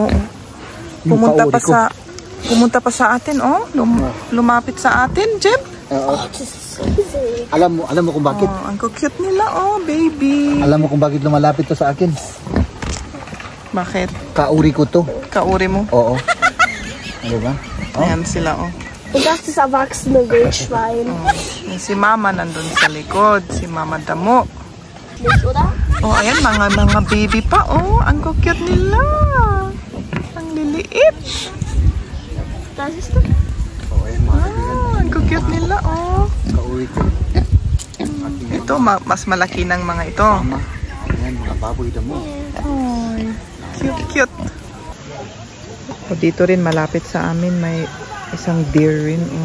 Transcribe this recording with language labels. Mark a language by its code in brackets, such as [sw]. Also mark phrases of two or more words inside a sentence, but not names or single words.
[tl] Oh. Pumunta pa sa atin, oh. Lumapit sa atin, Jeb. Alam mo kung bakit? Oh, ang cute nila, oh, baby. Alam mo kung bakit lumalapit to sa akin? Bakit? Kauri ko to. Kauri mo? Oo. Ano ba? Ayan sila, oh. [de] Und das ist erwachsene Wildschwein. [tl] Oh. Si Mama nandun sa likod. Si Mama Damo. [de] Nicht, oder? [tl] Oh, ayan, mga baby pa, oh. Ang cute nila. Ang liliit. [de] Das ist du. [tl] Ang cute nila, oh. Kauri ko. Ito, mas malaki ng mga ito. Ayan, mga baboy damo. Ay, cute. O dito rin malapit sa amin may isang deer rin, oh.